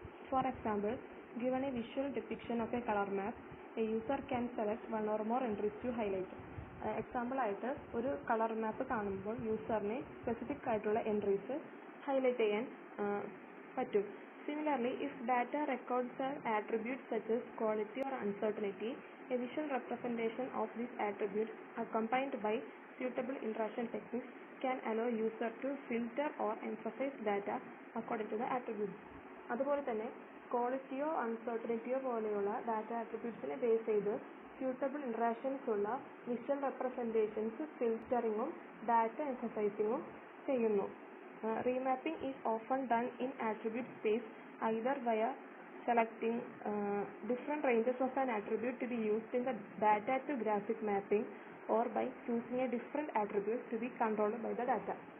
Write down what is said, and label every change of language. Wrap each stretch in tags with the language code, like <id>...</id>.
<en>For example, given a visual depiction of a color map, a user can select one or more entries to highlight.</en> <ml>Example ആയിട്ട് ഒരു colour മാപ്പ് കാണുമ്പോൾ യൂസറിന് specific ആയിട്ടുള്ള entries highlight ചെയ്യാൻ പറ്റും.</ml> <en>Similarly, if data records are attributes such as quality or uncertainty, a visual representation of these attributes accompanied by suitable interaction techniques can allow user to filter or emphasize data according to the attributes.</en> <ml>അതുപോലെ തന്നെ ക്വാളിറ്റിയോ അൺസർട്ടനിറ്റിയോ പോലെയുള്ള data ആട്രിബ്യൂട്ട്സിനെ base ചെയ്ത് suitable interactions ഉള്ള visual representations ഫിൽറ്ററിങ്ങും data എംഫസൈസിങ്ങും ചെയ്യുന്നു.</ml> <en>Remapping is often done in attribute space either via selecting different ranges of an attribute to be used in the data to graphic mapping or by choosing a different attribute to be controlled by the data.</en>